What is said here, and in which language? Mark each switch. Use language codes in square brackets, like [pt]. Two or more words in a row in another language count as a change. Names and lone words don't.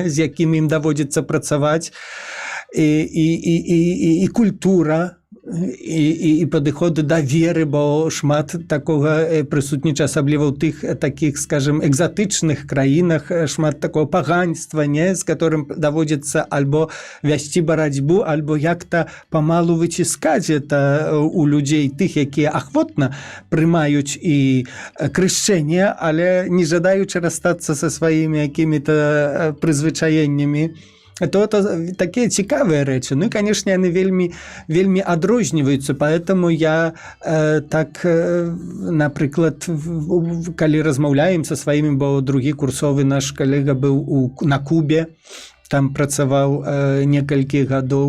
[be] З якім ім даводзіцца працаваць, і культура, і падыходы да веры, бо шмат такога прысутнічае, асабліва ў тых такіх, скажем, экзатычных краінах, шмат такого паганства, не? З которым даводзіцца альбо вясці барацьбу, альбо як-то памалу выціскаць это у людзей, тых, якія ахвотна прымаюць і крышчэнне, але не жадаючы расстацца са сваімі якімі-то прызвычаеннямі. [ru] То это такие [be] цікавыя рэчы. Ну і, канешне, яны вельмі адрозніваюцца, поэтому я так, напрыклад, калі размаўляем са сваімі, бо другі курсовы наш калега быў на Кубе, там працаваў некалькі гадоў.